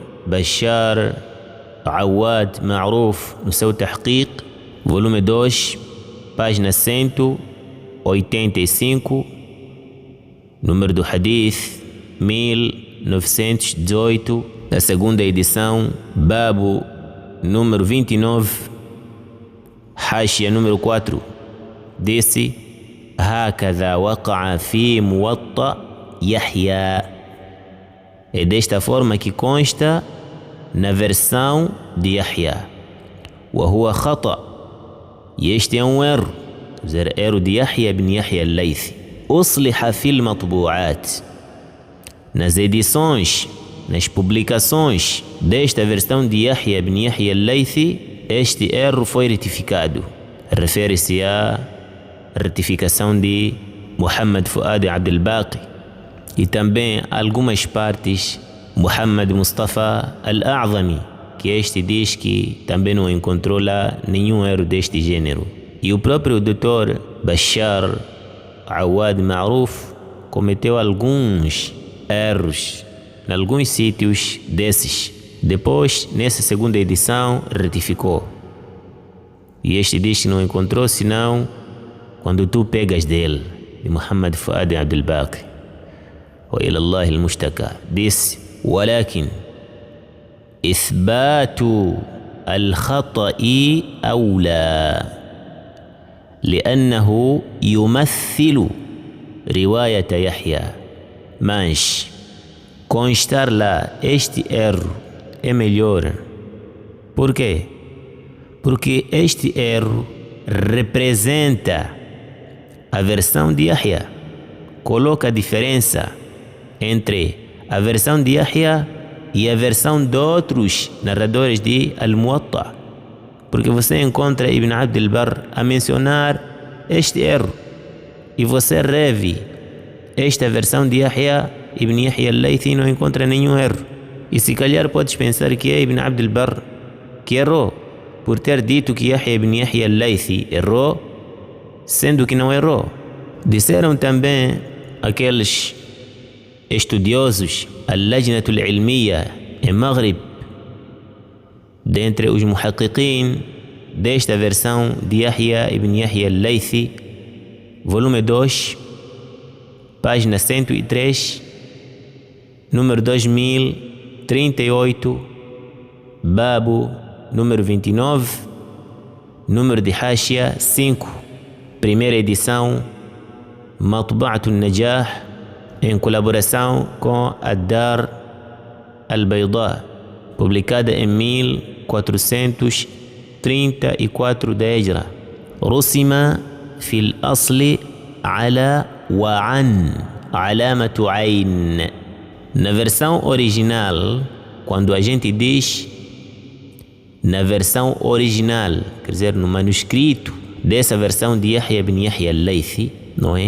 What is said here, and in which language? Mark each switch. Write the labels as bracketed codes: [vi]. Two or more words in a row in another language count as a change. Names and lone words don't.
[pt] Bashar Awad Ma'ruf no seu Tahqiq, volume 2, página 185, número do Hadith 1918, da segunda edição, Babu, número 29, Hashia, número 4. [ar] disse هكذا وقع في موطأ يحيى. [pt] É desta forma que consta na versão de Yahya. [ar] وهو خطأ. [pt] E este é um erro. Erro de Yahya ibn Yahya al-Laythi. [ar] أصلح في المطبوعات. [pt] Nas edições, nas publicações desta versão de Yahya ibn Yahya al-Laythi, este erro foi retificado. Refere-se a retificação de Muhammad Fuad Abdel Baqi, e também algumas partes Muhammad Mustafa Al-A'zami, que este diz que também não encontrou lá nenhum erro deste gênero. E o próprio Dr. Bashar Awad Ma'ruf cometeu alguns erros em alguns sítios desses. Depois, nessa segunda edição, retificou. E este diz que não encontrou senão quando tu pegas dele, de Muhammad Fuad Abdel Baqi. [ar] وإلى الله المشتكى. Disse: ولكن إثبات الخطأ أولى لأنه يمثل رواية يحيى. [pt] Mas constar lá este erro é melhor. Por quê? Porque este erro representa a versão de Yahya, coloca a diferença entre a versão de Yahya e a versão de outros narradores de Al-Muwatta, porque você encontra Ibn Abdel Barr a mencionar este erro, e você reve esta versão de Yahya ibn Yahya al-Laythi não encontra nenhum erro. E se calhar podes pensar que é Ibn Abd al-Barr que errou, por ter dito que Yahya ibn Yahya al-Laythi errou, sendo que não errou. Disseram também aqueles estudiosos, al-Lajnat al-Ilmiya em Maghrib, dentre os muhaqiqin desta versão de Yahya ibn Yahya al-Laythi, volume 2, página 103, número 2038, babo número 29, número de Hashia 5, primeira edição, Matba'at al-Najah, em colaboração com a Dar al-Bayda, publicada em 1434 da Hijra. [ar] رسم في الأصل على وأن علامة عين. [pt] Na versão original, quando a gente diz na versão original, quer dizer, no manuscrito dessa versão de Yahya ibn Yahya al-Laythi, não é?